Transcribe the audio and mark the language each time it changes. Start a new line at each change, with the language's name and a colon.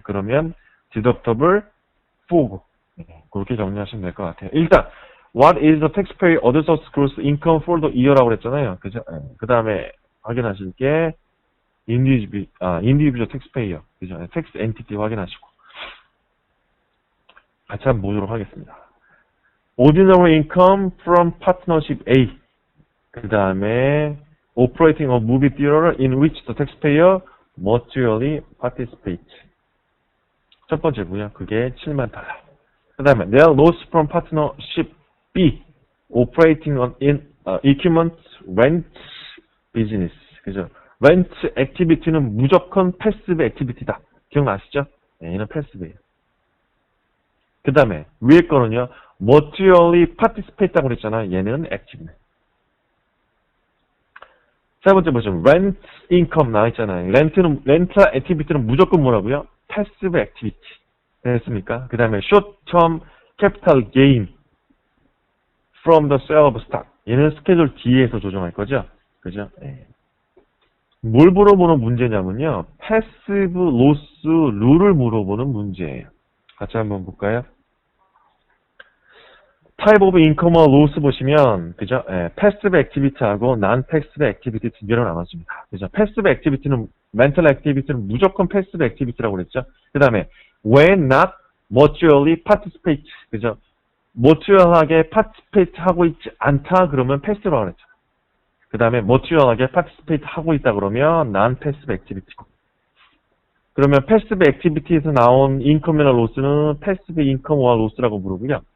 Korean: 그러면 deductible for고, 그렇게 정리하시면 될 것 같아요.
English: 일단, what is the taxpayer adjusted gross income for the year라고 그랬잖아요.
Korean: 그죠? 그 다음에 확인하실 게 individual taxpayer, 그죠? tax entity 확인하시고 같이 한번 보도록 하겠습니다.
English: ordinary income from partnership A, 그 다음에 operating a movie theater in which the taxpayer materially participates.
Korean: 첫 번째고요. 그게 7만 달러.
English: 그 다음에 their loss from partnership B, operating in equipment rent business.
Korean: 그죠? 렌트 액티비티는 무조건 패시브 액티비티다. 기억나시죠? 네, 얘는 패시브예요. 그 다음에 위에 거는요. materially participate라고 그랬잖아요. 얘는 액티브네. 세 번째 보시면 rent income 나와있잖아요. 렌탈 액티비티는 무조건 뭐라고요? 패시브 액티비티. 됐습니까? 그 다음에
English: short term capital gain from the sale of stock.
Korean: 얘는 스케줄 D에서 조정할 거죠? 그죠? 네. 뭘 물어보는 문제냐면요. 패시브 로스 룰을 물어보는 문제예요. 같이 한번 볼까요? 타입 오브 인컴과 로스 보시면 그죠? 패시브 액티비티하고 난 패시브 액티비티 두 개로 나눠집니다. 그죠? 패시브 액티비티는 멘탈 액티비티는 무조건 패시브 액티비티라고 그랬죠.
English: 그다음에 when not materially participate.
Korean: 그죠? material하게 participate 하고 있지 않다 그러면 패시브라고 그랬죠. 그 다음에 material하게 participate 하고 있다 그러면 non-passive activity고. 그러면 passive activity에서 나온 income이나 loss는 passive income와 loss라고 부르고요.